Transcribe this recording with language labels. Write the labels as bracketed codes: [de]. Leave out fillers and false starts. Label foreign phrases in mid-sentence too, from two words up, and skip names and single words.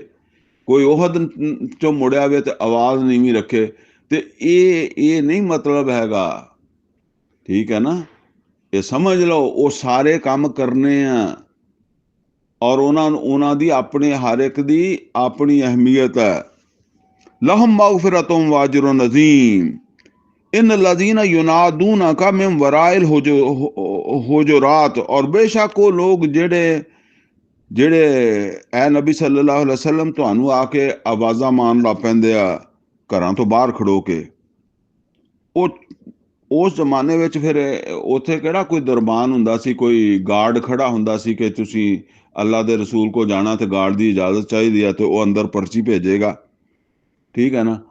[pa] ਕੋਈ ਉਹਦ ਚੋਂ ਮੁੜਿਆ ਵੇ ਤੇ ਆਵਾਜ਼ ਨੀਵੀਂ ਰੱਖੇ। ਤੇ ਇਹ ਨਹੀਂ ਮਤਲਬ ਹੈਗਾ, ਠੀਕ ਹੈ ਨਾ, ਇਹ ਸਮਝ ਲਓ ਉਹ ਸਾਰੇ ਕੰਮ ਕਰਨੇ ਆ ਔਰ ਉਹਨਾਂ ਦੀ ਆਪਣੇ ਹਰ ਇੱਕ ਦੀ ਆਪਣੀ ਅਹਿਮੀਅਤ ਹੈ। [ar] لهم مغفرة وأجر عظيم إن الذين ينادونك من وراء الحجرات, [ur] اور بیشک وہ لوگ [pa] ਜਿਹੜੇ ਐ ਨਬੀ [ar] صلى الله عليه وسلم [pa] ਤੁਹਾਨੂੰ ਆ ਕੇ ਆਵਾਜ਼ਾਂ ਮਾਰਨ ਲੱਗ ਪੈਂਦੇ ਆ ਘਰਾਂ ਤੋਂ ਬਾਹਰ ਖੜੋ ਕੇ। ਉਹ ਉਸ ਜ਼ਮਾਨੇ ਵਿੱਚ ਫਿਰ ਉੱਥੇ ਕਿਹੜਾ ਕੋਈ ਦਰਬਾਨ ਹੁੰਦਾ ਸੀ, ਕੋਈ ਗਾਰਡ ਖੜਾ ਹੁੰਦਾ ਸੀ ਕਿ ਤੁਸੀਂ ਅੱਲਾ ਦੇ ਰਸੂਲ ਕੋਲ ਜਾਣਾ ਤੇ ਗਾਰਡ ਦੀ ਇਜਾਜ਼ਤ ਚਾਹੀਦੀ ਆ ਤੇ ਉਹ ਅੰਦਰ ਪਰਚੀ ਭੇਜੇਗਾ, ਠੀਕ ਹੈ ਨਾ।